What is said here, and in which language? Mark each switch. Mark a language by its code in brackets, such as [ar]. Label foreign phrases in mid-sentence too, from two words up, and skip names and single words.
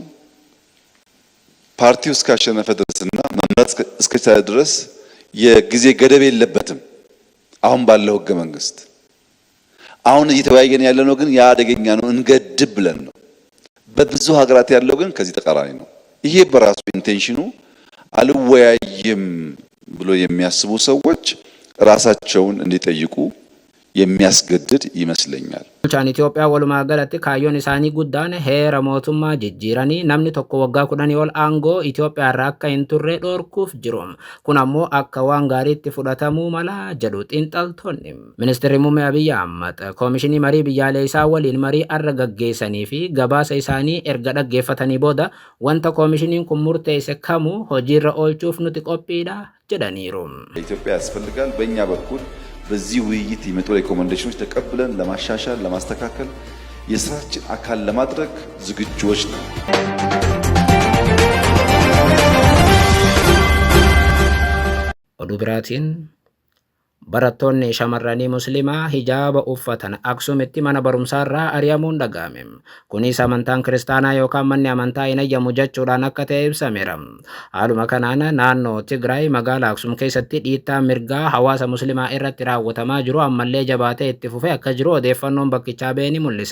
[am] ፓርቲው እስካሸነፈ ድረስና መምረጥ እስከቻለ ድረስ የጊዜ ገደብ የለበትም። አሁን ባለው ህገ መንግስት አሁን እየተወያየን ያለነው ግን ያ አደገኛ ነው እንገድብ ብለን ነው። በብዙ ሀገራት ያለው ግን ከዚህ ተቃራኒ ነው። ይሄ በራሱ ኢንቴንሽኑ አልወያይም ብሎ የሚያስቡ ሰዎች ራሳቸውን እንዲጠይቁ የሚያስገድድ ይመስለኛል። [om] Bulchaan Itoophiyaa walumaa galatti kaayyoon isaanii guddaan heera mootummaa jijjiiranii namni tokko waggaa 10 ol aangoo Itoophiyaa irraa akka hin turre dhorkuuf jiru. Kun ammoo akka waan gaariitti fudhatamuu mala jedhu xiinxaltoonni. Ministeerri muummee Abiy Ahmad koomishinii marii biyyaalessaa waliin marii har'a gaggeessanii fi gabaasa isaanii erga dhaggeeffatanii booda wanta koomishiniin kun murteesse kamuu hojiirra oolchuuf nuti qophiidha jedhaniiru. [am] ኢትዮጵያ ያስፈልጋል በእኛ በኩል በዚህ ውይይት የመጡ ሪኮመንዴሽኖች ተቀብለን ለማሻሻል ለማስተካከል የስራችን አካል ለማድረግ ዝግጁዎች ነን። [om] oduu biraatiin barattoonni shamarranii muslimaa hijaaba uffatan Aksuumitti mana barumsaarraa ari'amuun dhaga'ame. Kunis amantaan kiristaanaa yookaan manni amantaa hin ayyamu jechuudhaan akka ta'e ibsameera. Haaluma kanaan naannoo Tigraay magaalaa Aksuum keessatti dhiittaa mirgaa hawaasa muslimaa irratti raawwatamaa jiru ammallee jabaatee itti fufee akka jiru odeeffannoon bakkichaa ba'e ni mul'isa.